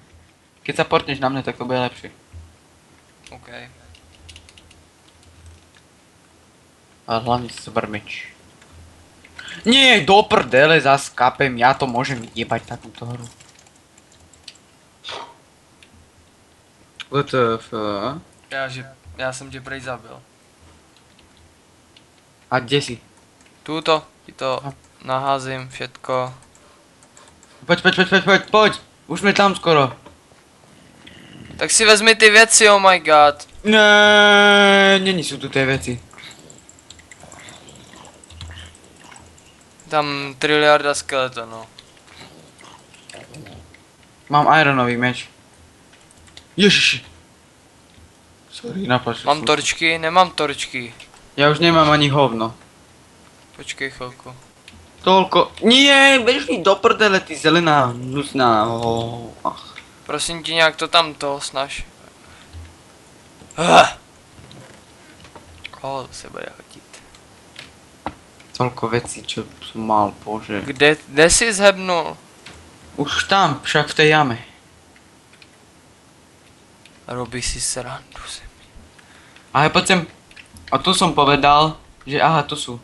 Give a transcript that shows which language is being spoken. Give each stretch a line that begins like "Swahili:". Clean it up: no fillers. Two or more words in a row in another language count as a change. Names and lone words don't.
Slovak: Keď sa portneš na mňa, tak to bude lepšie. OK. Ale hlavne si zober meč. Nie, do prdele, zas kapem, ja to môžem jebať takúto hru. WTF?
Czech: Já jsem tě prej zabil.
Slovak: A kde si?
Czech: Tuto, ti to naházím,
Slovak: všetko. Poď! Už sme tam skoro.
Czech: Tak si vezmi ty věci,
English: oh my god.
Slovak: Ne, není sú tu tie veci.
Czech: Tam triliarda skeletonů.
Slovak: Mám ironový meč.
Czech: Ježiši. Sorry, naplačil
Slovak: Mám som. torčky? Nemám torčky. Ja už nemám ani hovno.
Czech: Počkej chvilku.
Slovak: Toľko. Nie, bež mi do prdele, ty zelená hnusná. Ach.
Czech: Prosím tě, nějak to tam toho snaž. To se bude hodit.
Slovak: Toľko vecí, čo som mal, bože.
Czech: Kde jsi zhebnul?
Slovak: Už tam, však v tej jame. Robí si srandu se. Ale poď sem. A tu som povedal, že aha, tu sú.